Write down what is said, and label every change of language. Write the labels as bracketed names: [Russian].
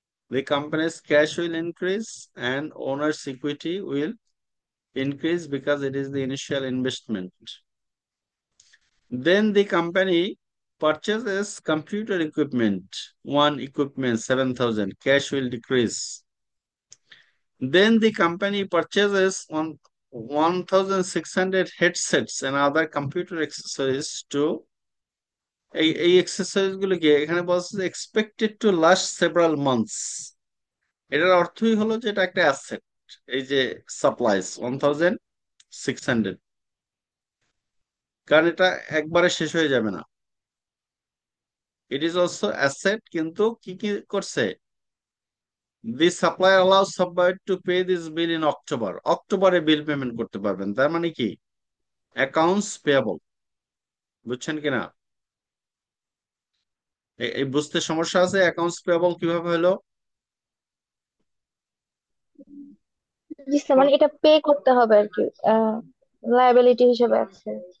[English] The company's cash will increase and owner's equity will increase because it is the initial investment. Then the company purchases computer equipment. One equipment 7,000. Cash will decrease. Then the company purchases 1,600 headsets and other computer accessories to [Bangla] এই exercise গুলো কি এখানে বলছে [English] Expected to last several months. [Bangla] এটার অর্থই হলো যে এটা একটা অ্যাসেট। এই যে সাপ্লাইস 1,600, কারণ এটা একবারে শেষ হয়ে যাবে না। [English] it is also asset, [Bangla] কিন্তু কি কি করছে? [English] This supply allows supplier to pay this bill in October. [Bangla] অক্টোবরে বিল পেমেন্ট করতে পারবেন, তার মানে কি অ্যাকাউন্টস পেয়াবল। বুঝছেন কিনা? এই বুঝতে সমস্যা আছে? অ্যাকাউন্টস পেয়াবল কিভাবে হলো? জি স্যার, মানে এটা পে করতে হবে আর কি, লায়াবিলিটি হিসেবে আছে।